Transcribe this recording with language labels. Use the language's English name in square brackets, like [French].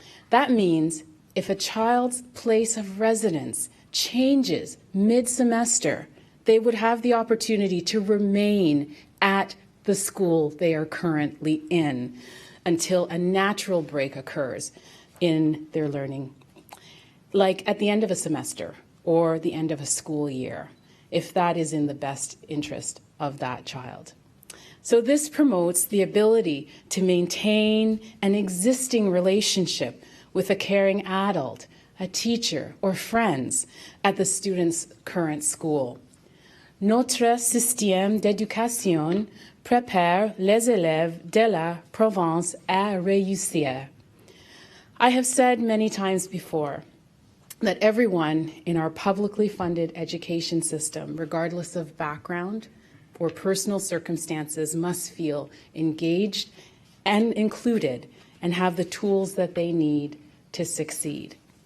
[English] That means if a child's place of residence changes mid-semester, they would have the opportunity to remain at the school they are currently in until a natural break occurs in their learning, like at the end of a semester or the end of a school year, if that is in the best interest of that child. So this promotes the ability to maintain an existing relationship with a caring adult, a teacher, or friends at the student's current school. [French] Notre système d'éducation prépare les élèves de la province à réussir. [English] I have said many times before that everyone in our publicly funded education system, regardless of background or personal circumstances, must feel engaged and included and have the tools that they need to succeed.